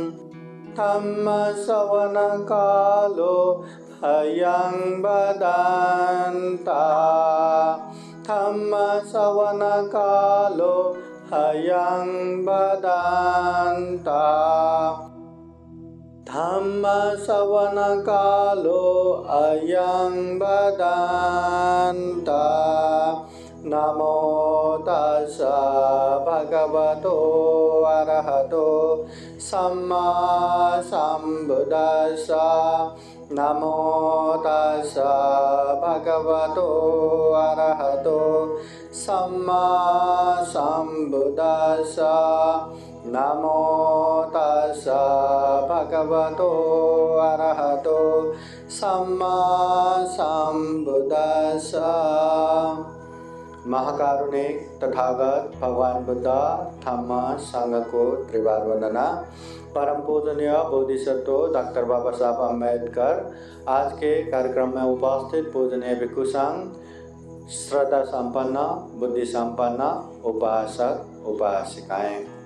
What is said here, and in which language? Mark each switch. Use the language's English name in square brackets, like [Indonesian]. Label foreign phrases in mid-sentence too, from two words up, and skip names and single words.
[Pali] धम्मश्रवणकालो अयं वदन्ता धम्मश्रवणकालो अयं वदन्ता धम्मश्रवणकालो अयं वदन्ता। नमो तस्सा भगवतो अरहतो सम्मा सम्बुद्दस्सा। नमो तस्सा भगवतो अरहतो सम्मा सम्बुद्दस्सा। नमो तस्सा भगवतो अरहतो सम्मा सम्बुद्दस्सा। [Hindi] महाकारुणिक तथागत भगवान बुद्ध धम्म संघ को त्रिवार वंदना। परम पूजनीय बोधिसत्व डॉक्टर बाबा साहब अम्बेडकर आज के कार्यक्रम में उपस्थित पूजनीय भिक्षु संघ, श्रद्धा संपन्न, बुद्धि संपन्न उपासक उपासिकाएं।